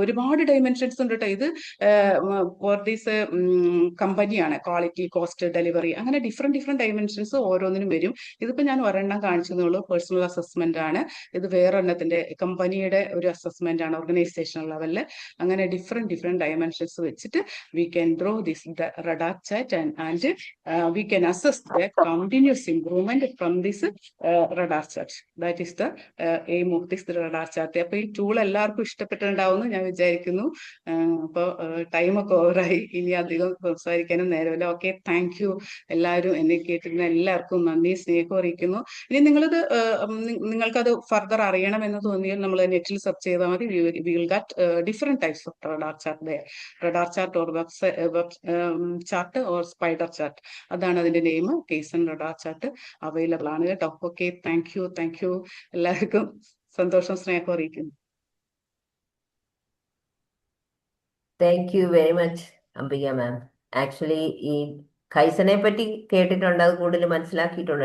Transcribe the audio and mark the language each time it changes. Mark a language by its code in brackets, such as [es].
[ml] ഒരുപാട് ഡൈമെൻഷൻസ് ഉണ്ട് കേട്ടോ. ഇത് ഫോർ ദീസ് കമ്പനിയാണ്, ക്വാളിറ്റി, കോസ്റ്റ്, ഡെലിവറി, അങ്ങനെ ഡിഫറെന്റ് ഡൈമെൻഷൻസ് ഓരോന്നിനും വരും. ഇതിപ്പോ ഞാൻ ഒരെണ്ണം കാണിച്ചെന്നുള്ളൂ, പേഴ്സണൽ അസസ്മെന്റ് ആണ്. ഇത് വേറൊരെണ്ണത്തിന്റെ കമ്പനിയുടെ ഒരു അസസ്മെന്റ് ആണ്, ഓർഗനൈസേഷൻ ലെവലില്. അങ്ങനെ ഡിഫറെന്റ് ഡൈമെൻഷൻസ് വെച്ചിട്ട് [en] we can draw this radar chart and we can assess the continuous improvement from this radar chart. That is the aim of this radar chart. [ml] അപ്പൊ ഈ tool എല്ലാവർക്കും ഇഷ്ടപ്പെട്ടിട്ടുണ്ടാവുമെന്ന് ഞാൻ വിചാരിക്കുന്നു. അപ്പൊ ടൈമൊക്കെ ഓവറായി, ഇനി അധികം സംസാരിക്കാനും നേരമില്ല. Okay, thank you. എല്ലാവരും എന്നെ കേട്ടിരുന്ന എല്ലാവർക്കും നന്ദി, സ്നേഹം അറിയിക്കുന്നു. ഇനി നിങ്ങൾക്കത് ഫർദർ അറിയണം എന്ന് തോന്നിയാൽ നമ്മൾ നെറ്റിൽ സെർച്ച് ചെയ്താൽ മതി. [en] we will get different types of radar chart there. radar chart or web chart or spider chart, [ml] അതാണ് അതിന്റെ നെയിം. കെയ്സൺ റഡാർ ചാർട്ട് അവൈലബിൾ ആണ് കേട്ടോ. Okay, thank you. എല്ലാവർക്കും സന്തോഷം, സ്നേഹം അറിയിക്കുന്നു. [en] Thank you very much Ambika ma'am. [ml] Actually ഈ കൈസനെ പറ്റി കേട്ടിട്ടുണ്ട്, അത് കൂടുതൽ മനസ്സിലാക്കിയിട്ടുണ്ട്.